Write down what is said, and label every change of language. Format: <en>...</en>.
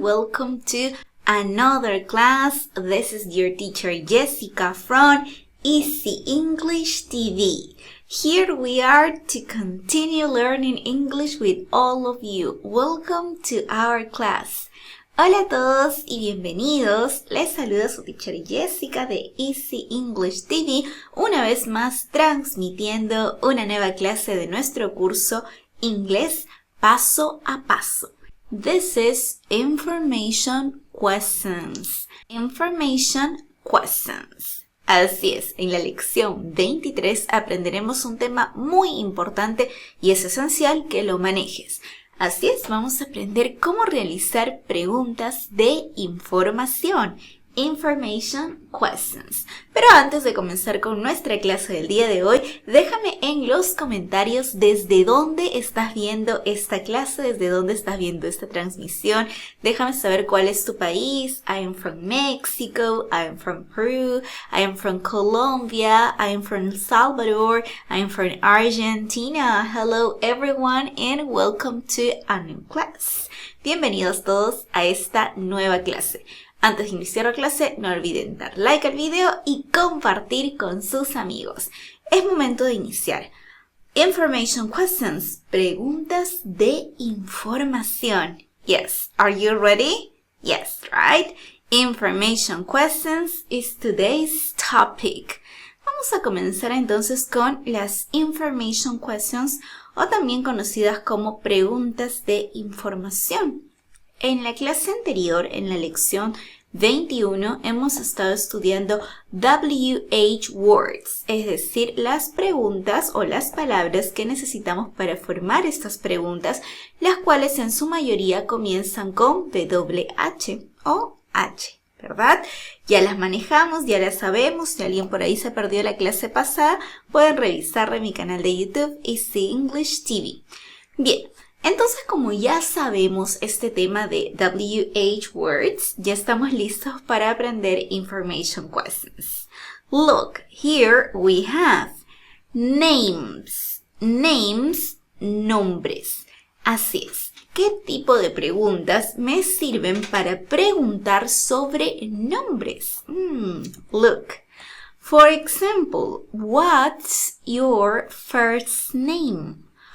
<en>Welcome to another class. This is your teacher Jessica from Easy English TV. Here we are to continue learning English with all of you. Welcome to our class.</en> <es>Hola a todos y bienvenidos. Les saluda su teacher Jessica de Easy English TV, una vez más transmitiendo una nueva clase de nuestro curso Inglés Paso a Paso.</es> <en>This is Information Questions. Information Questions.</en> <es>Así es, en la lección 23 aprenderemos un tema muy importante y es esencial que lo manejes. Así es, vamos a aprender cómo realizar preguntas de información.</es> <en>Information Questions.</en> <es>Pero antes de comenzar con nuestra clase del día de hoy, déjame en los comentarios desde dónde estás viendo esta clase, desde dónde estás viendo esta transmisión. Déjame saber cuál es tu país.</es> <en>I am from Mexico, I am from Peru, I am from Colombia, I am from El Salvador, I am from Argentina. Hello everyone and welcome to a new class.</en> <es>Bienvenidos todos a esta nueva clase. Antes de iniciar la clase, no olviden dar like al video y compartir con sus amigos. Es momento de iniciar.</es> <en>Information questions.</en> <es>Preguntas de información.</es> <en>Yes. Are you ready? Yes, right? Information questions is today's topic.</en> <es>Vamos a comenzar entonces con las information questions o también conocidas como preguntas de información. En la clase anterior, en la lección 21, hemos estado estudiando WH words, es decir, las preguntas o las palabras que necesitamos para formar estas preguntas, las cuales en su mayoría comienzan con WH o H, ¿verdad? Ya las manejamos, ya las sabemos. Si alguien por ahí se perdió la clase pasada, pueden revisar en mi canal de YouTube Easy English TV. Bien. Entonces, como ya sabemos este tema de WH words, ya estamos listos para aprender information questions.</es> <en>Look, here we have names.</en> <es>Names, nombres. Así es. ¿Qué tipo de preguntas me sirven para preguntar sobre nombres?</es> <en>Look. For example, what's your first name?</en>